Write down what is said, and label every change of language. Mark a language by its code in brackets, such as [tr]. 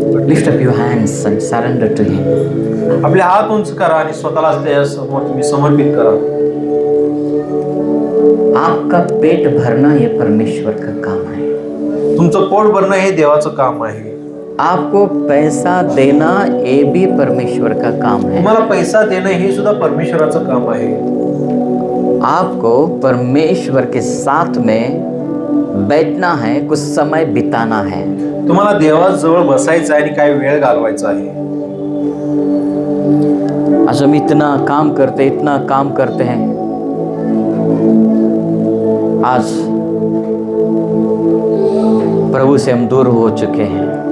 [en] Lift up your hands and surrender to Him. [mr] आपले हात उंच करा आणि स्वतःला त्याच्यासमोर तुम्ही समर्पित करा। [hi] आपका पेट भरना ये परमेश्वर का काम है। [mr] तुमचं पोट भरणं हे देवाचं काम आहे। [hi] आपको पैसा देना ये भी परमेश्वर का काम है। [mr] तुम्हाला पैसा देणं हे सुद्धा परमेश्वराचं काम आहे। [hi] आपको परमेश्वर के साथ में बैठना है, कुछ समय बिताना है। [mr] तुम्हाला देवाजवळ बसायचं आहे आणि काही वेळ घालवायचा आहे। [hi] आज हम इतना काम करते हैं, आज प्रभु से हम दूर हो चुके हैं।